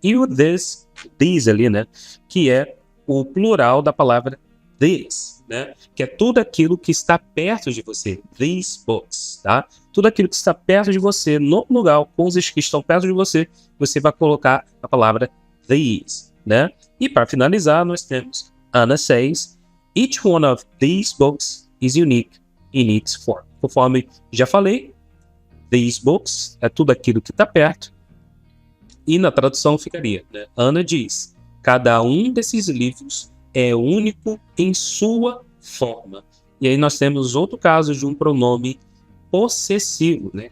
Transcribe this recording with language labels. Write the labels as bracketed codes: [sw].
[pt] E o this ali, né, que é o plural da palavra this, né, que é tudo aquilo que está perto de você, [en] these books, [pt] tá? Tudo aquilo que está perto de você, no lugar, coisas que estão perto de você, você vai colocar a palavra these, né? E para finalizar, nós temos [en] Anna says, each one of these books is unique in its form. [pt] Conforme já falei, [en] these books [pt] é tudo aquilo que está perto. E na tradução ficaria, né? Ana diz, cada um desses livros é único em sua forma. E aí nós temos outro caso de um pronome possessivo, né?